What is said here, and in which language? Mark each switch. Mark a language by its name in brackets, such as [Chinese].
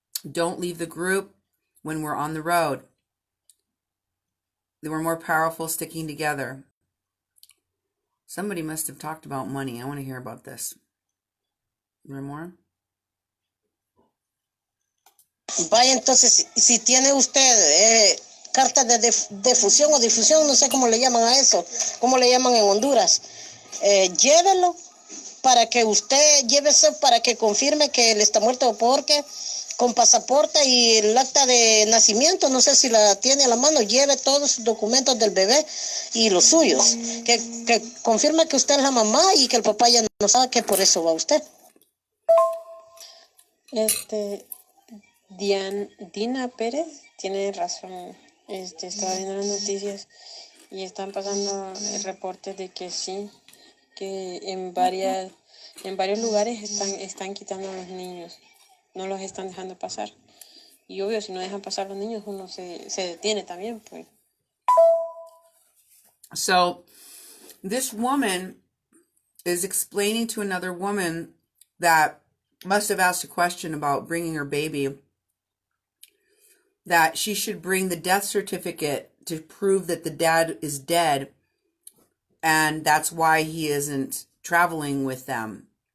[English] Don't leave the group when we're on the road. They were more powerful sticking together. Somebody must have talked about money. I want to hear about this. Is there more? [Spanish] Vaya, entonces, si tiene usted cartas de defusión o difusión, no sé cómo le llaman a eso, cómo le llaman en Honduras, llévelo para que usted lleve eso para que confirme que él está muerto, porque con pasaporte y el acta de nacimiento, no sé si la tiene a la mano, lleve todos sus documentos del bebé y los suyos, que confirme que usted es la mamá y que el papá ya no sabe que por eso va usted. Dina Pérez tiene razón. Estaba viendo las noticias y están pasando reportes de que sí, que en varios lugares están quitando a los niños, no los están dejando pasar. Y obvio, si no dejan pasar a los niños, uno se detiene también, pues. [English] So this woman is explaining to another woman that must have asked a question about bringing her baby, that she should bring the death certificate to prove that the dad is dead, and that's why he isn't traveling with them.